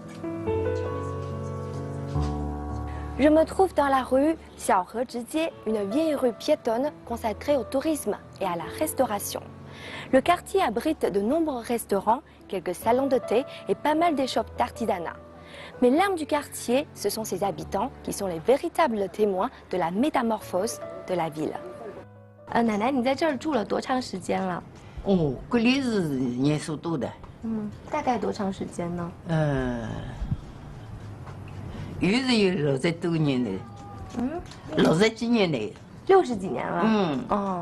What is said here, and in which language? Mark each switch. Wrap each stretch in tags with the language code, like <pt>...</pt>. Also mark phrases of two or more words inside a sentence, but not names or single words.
<fr>Je me trouve dans la rue Xiaohezhijie, une vieille rue piétonne consacrée au tourisme et à la restauration. Le quartier abrite de nombreux restaurants, quelques salons de thé et pas mal d'échoppes d'artisanat. Mais l'âme du quartier, ce sont ses habitants qui sont les véritables témoins de la métamorphose de la ville.</fr> <zh>奶奶，你在这儿住了多长时间了？这里是年数多的。大概多长时间呢？有是有60多年的，60几年的。 60几年了。</zh>